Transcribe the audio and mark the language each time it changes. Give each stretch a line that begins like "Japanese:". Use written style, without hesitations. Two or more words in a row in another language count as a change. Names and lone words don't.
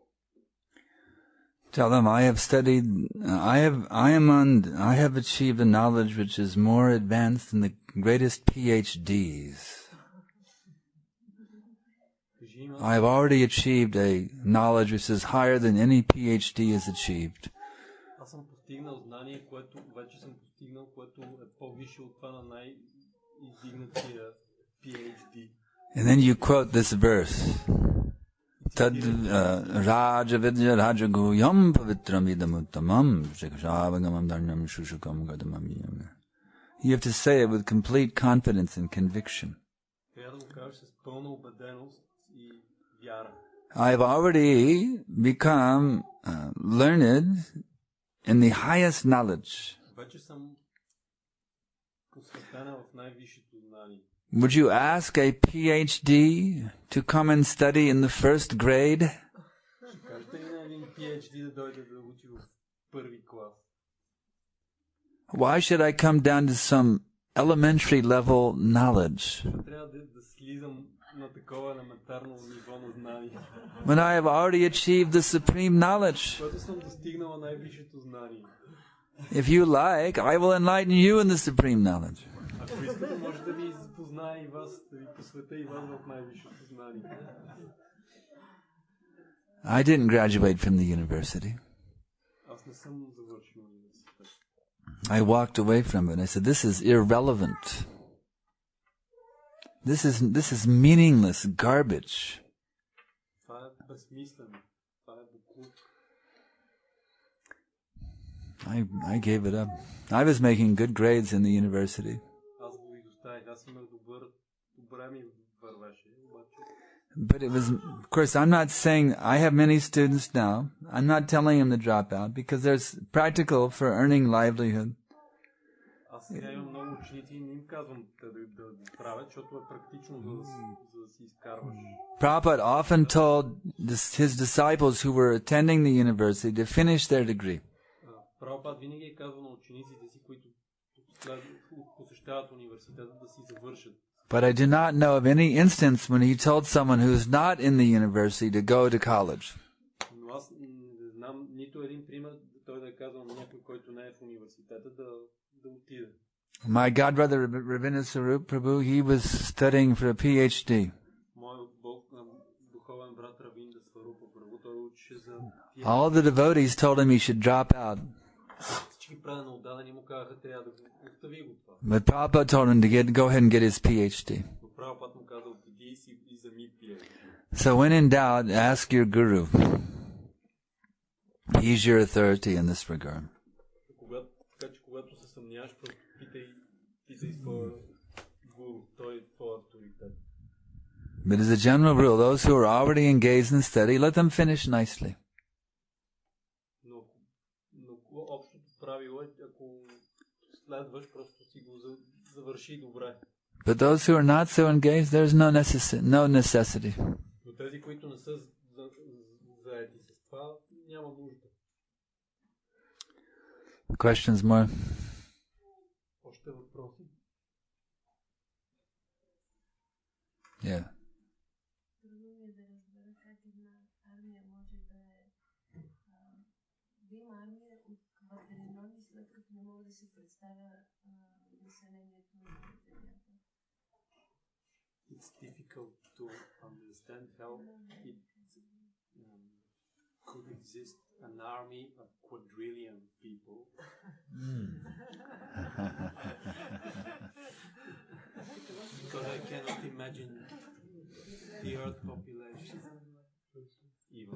English: Tell them I have studied. I have achieved a knowledge which is more advanced than the greatest PhDs. I have already achieved a knowledge which is higher than any PhD has achieved.
Bulgarian: Аз съм постигнал знание, което вече съм постигнал, което е по-висше от това на най-издигнатия PhD.
English: And then you quote this verse.
Sanskrit: तद् राज विद्या राज गुह्यं पवित्रम् इदमुत्तमम् शिकशवंगमम् धर्णम् शुशुकम् गदमम्.
English: You have to say it with complete confidence and conviction.
Bulgarian: Трябва да го кажеш с пълна убеденост и вяра.
English: I've already become learned in the highest knowledge.
Bulgarian: Вече съм посветена в най-висшето знание.
English: Would you ask a PhD to come and study in the first grade?
Bulgarian: Ще кажете ли на един PhD да дойде да учи в първи клас?
English: Why should I come down to some elementary level knowledge
Bulgarian: Трябва да слизам на такова елементарно ниво на знание.
English: when I have already achieved the supreme knowledge?
Bulgarian: Когато съм достигнала най-висшето знание.
English: If you like, I will enlighten you in the supreme knowledge.
Bulgarian: Ако искате, може да ви запозная и вас, да ви посветя и вас в най-висшето знание.
English: I didn't graduate from the university.
Bulgarian: Аз не съм завършил университет.
English: I walked away from it. I said, this is irrelevant. This is meaningless garbage.
Bulgarian: Това е безсмислено. Това е буклук.
English: I gave it up. I was making good grades in the university.
Bulgarian: Аз го изоставих. Аз имах добре ми вървеше.
English: But it was, of course, I'm not saying, I have many students now. I'm not telling them to drop out because there's practical for earning livelihood.
Bulgarian: Аз сега имам много ученици и не им казвам да го правят, защото е практично за да си изкарваш.
English: Prabhupada often told his disciples who were attending the university to finish their degree.
Bulgarian: Прабхупад винаги е казвал на учениците си, които посещават университета, да си завършат.
English: But I do not know of any instance when he told someone who is not in the university to go to college.
Bulgarian: Но аз не знам нито един пример, той да е казал на някой, който не е в университета, да отиде.
English: My godbrother Ravindra Sarup Prabhu, he was studying for a PhD.
Bulgarian: Моят духовен брат Равиндра Сварупа Прабhu, той учеше за PhD.
English: All the devotees told him he should drop out.
Bulgarian: Всички праведно отдадени му казаха, трябва да го остави го това.
English: But Prabhupada told him to go ahead and get his PhD.
Bulgarian: Но Прабхупад му каза, отиди и вземи PhD.
English: So when in doubt, ask your guru. He's your authority in this regard.
Bulgarian: Така че когато се съмняваш, просто питай своя гуру, той е твой авторитет.
English: But as a general rule, those who are already engaged in study, let them finish nicely.
Bulgarian: Но общото правило е, ако следваш, просто си го завърши добре.
English: But those who are not so engaged, there's no necessity.
Bulgarian: Но тези, които не са заети с това, няма нужда.
English: Questions more?
Bulgarian: Още въпроси?
English: Yeah.
Bulgarian: Трудно ми е да разбера как една армия може да има армия от квадрилиони, след като не мога да си представя населението на земята.
English: It's difficult to understand how it could exist an army of quadrillion people. Because I cannot imagine the earth population even.